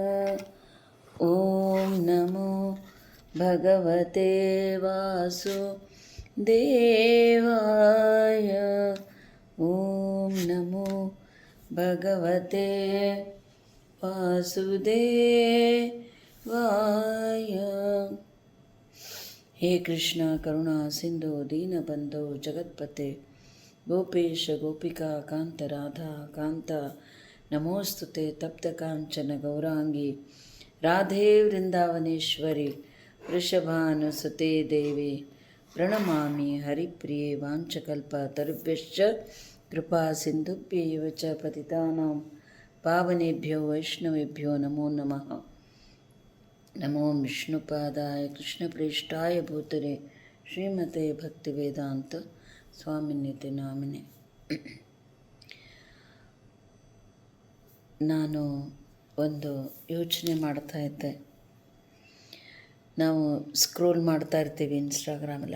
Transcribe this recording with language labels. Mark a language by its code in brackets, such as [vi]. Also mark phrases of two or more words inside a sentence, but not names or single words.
[sa] ಓಂ ನಮೋ ಭಗವತೆ ವಾಸುದೇವಾಯ. ಓಂ ನಮೋ ಭಗವತೆ ವಾಸುದೇವಾಯ. ಹೇ ಕೃಷ್ಣ ಕರುಣಾ ಸಿಂಧು ದೀನಬಂಧೋ ಜಗತ್ಪತೆ ಗೋಪೇಶ ಗೋಪಿಕಾ ಕಾಂತ ರಾಧಾ ಕಾಂತ ನಮೋಸ್ತುತೆ ತಪ್ತ ಕಾಂಚನ ಗೌರಾಂಗಿ ರಾಧೇ ವೃಂದಾವನೇಶ್ವರಿ ವೃಷಭಾನುಸುತೆ ದೇವಿ ಪ್ರಣಮಾಮಿ ಹರಿಪ್ರಿಯೆ ವಾಂಚಕಲ್ಪ ತರುಭ್ಯಶ್ಚ ಕೃಪಾ ಸಿಂಧುಭ್ಯೈವ ಚ ಪತಿತಾನಾಂ ಪಾವನೇಭ್ಯೋ ವೈಷ್ಣವೇಭ್ಯೋ ನಮೋ ನಮಃ. ನಮೋ ವಿಷ್ಣುಪಾದಾಯ ಕೃಷ್ಣಪ್ರೇಷ್ಠಾಯ ಭೂತರೆ ಶ್ರೀಮತೆ ಭಕ್ತಿವೇದಾಂತ ಸ್ವಾಮಿನ್ಯತೆ ನಾಮಿನೆ. [kn] ನಾನು ಒಂದು ಯೋಚನೆ ಮಾಡ್ತಾ ಇದ್ದೆ. ನಾವು ಸ್ಕ್ರೋಲ್ ಮಾಡ್ತಾ ಇರ್ತೀವಿ ಇನ್ಸ್ಟಾಗ್ರಾಮಲ್ಲಿ.